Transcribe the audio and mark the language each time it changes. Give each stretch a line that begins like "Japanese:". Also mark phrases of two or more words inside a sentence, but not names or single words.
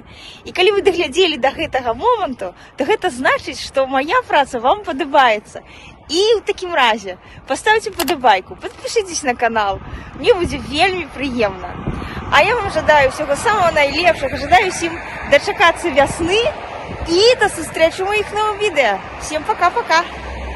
Belarusian: І калі вы даглядзелі да гэтага моманту, то гэта значыць, што моя праца вам падабаецца. І ў такім разе паставьте падабайку,
Russian: подпишитесь на канал,
Belarusian: мне будзе вельмі прыемна. А я вам жадаю
Russian: всего самого
Belarusian: найлепшага, жадаю усім дачакацца вясны,
Ukrainian: І до зустрічі у моїх нових відео. Всім пока-пока!